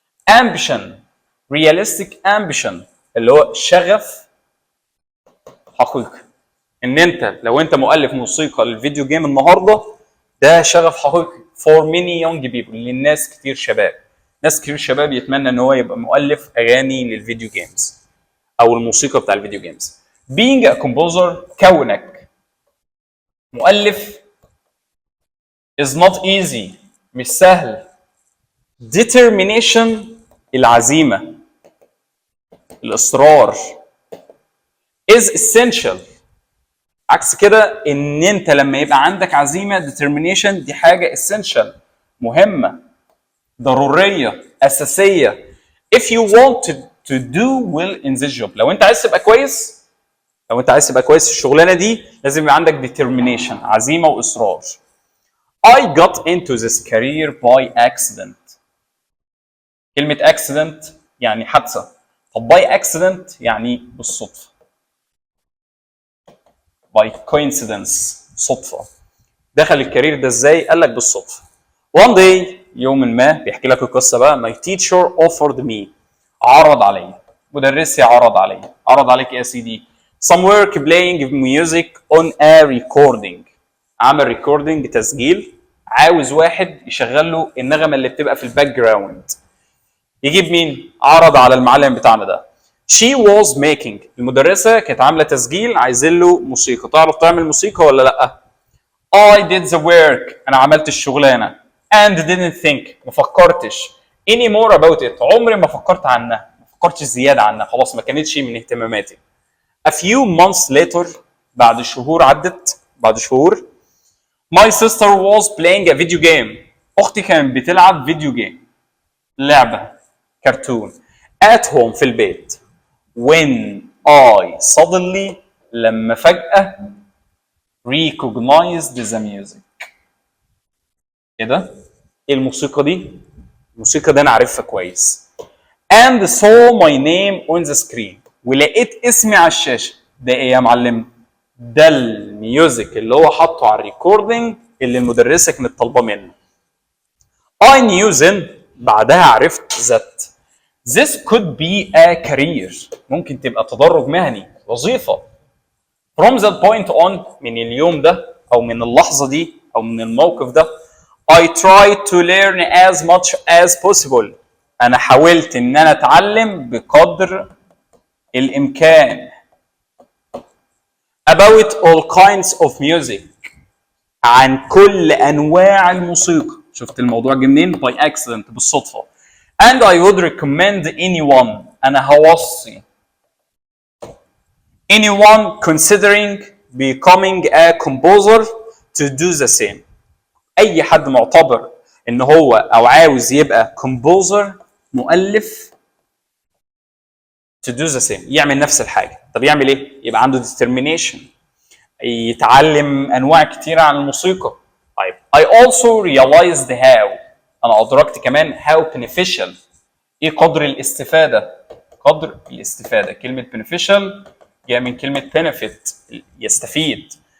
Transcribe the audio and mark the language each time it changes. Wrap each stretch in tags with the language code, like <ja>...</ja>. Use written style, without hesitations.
<ar>ambition، realistic ambition اللي هو شغف حقيقي، ان انت لو انت مؤلف موسيقى للفيديو جيم النهارده ده شغف حقيقي</ar> <en>for many young people،</en> <ar>للناس كتير شباب، ناس كتير شباب يتمنى ان هو يبقى مؤلف اغاني للفيديو جيمز او الموسيقى بتاع الفيديو جيمز.</ar> <en>being a composer،</en> <ar>كونك مؤلف</ar> <en>is not easy،</en> <ar>مش سهل. determination، العزيمه، الاصرار.</ar> <en>is essential،</en> <ar>عكس كده ان انت لما يبقى عندك عزيمه determination دي حاجه essential، مهمه، ضروريه، اساسيه.</ar> <en>if you want to do well in this job،</en> <ar>لو انت عايز تبقى كويس، لو انت عايز تبقى كويس في الشغلانه دي لازم يبقى عندك determination، عزيمه واصرار.</ar> <en>I got into this career by accident، كلمه accident يعني حادثه، طب by accident</en> <ar>يعني بالصدفه،</ar> <en>by coincidence صدفه.</en> <ar>دخل الكارير ده ازاي؟ قال لك بالصدفه.</ar> <en>one day،</en> <ar>يوم ما، بيحكي لك القصه بقى.</ar> <en>my teacher offered me،</en> <ar>عرض علي، مدرسي عرض علي. عرض عليك ايه يا سيدي؟</ar> <en>some work playing music on a recording،</en> <ar>عمل ريكوردنج تسجيل، عاوز واحد يشغل له النغمه اللي بتبقى في الباك جراوند. يجيب مين؟ عرض على المعلم بتاعنا ده.</ar> <en>she was making،</en> <ar>المدرسه كانت عامله تسجيل عايزين له موسيقى. تعرف تعمل موسيقى ولا لا؟</ar> <en>I did the work،</en> <ar>أنا عملت الشغلانة.</ar> <en>and didn't think،</en> <ar>ما فكرتش</ar> <en>any more about it،</en> <ar>عمري ما فكرت عنها، ما فكرتش زيادة عنها، خلاص ما كانتش من اهتماماتي.</ar> <en>a few months later،</en> <ar>بعد شهور عدت، بعد شهور،</ar> <en>my sister was playing a video game،</en> <ar>أختي كانت بتلعب فيديو جيم، لعبة كرتون</ar> <en>at home</en> <ar>في البيت.</ar> <en>when I suddenly،</en> <ar>لما فجأة</ar> <en>recognized the music.</en> <ar>ايه ده؟ ايه الموسيقى دي؟ الموسيقى دي انا عارفها كويس.</ar> <en>and saw my name on the screen،</en> <ar>ولقيت اسمي على الشاشه. ده ايه يا معلم؟ ده الميوزك اللي هو حاطه على الريكوردنج اللي المدرسه كانت طالبه منه.</ar> <en>I knew then،</en> <ar>بعدها عرفت</ar> <en>that this could be a career،</en> <ar>ممكن تبقى تدرج مهني، وظيفه.</ar> <en>from that point on،</en> <ar>من اليوم ده او من اللحظه دي او من الموقف ده،</ar> <en>I tried to learn as much as possible،</en> <ar>انا حاولت ان انا اتعلم بقدر الامكان.</ar> <en>about all kinds of music،</en> <ar>عن كل انواع الموسيقى. شفت الموضوع جه منين؟ by accident، بالصدفه.</ar> <en>and I would recommend anyone،</en> <ar>انا هوصي</ar> <en>anyone considering becoming a composer to do the same،</en> <ar>اي حد معتبر ان هو او عاوز يبقى كومبوزر، مؤلف،</ar> <en>to do the same،</en> <ar>يعمل نفس الحاجه. طب يعمل ايه؟ يبقى عنده determination، يتعلم انواع كتيره عن الموسيقى. طيب</ar> <en>I also realized how،</en> <ar>انا ادركت كمان</ar> <en>how beneficial،</en> <ar>ايه قدر الاستفاده؟ قدر الاستفاده، كلمه beneficial جايه من كلمه benefit، يستفيد.</ar>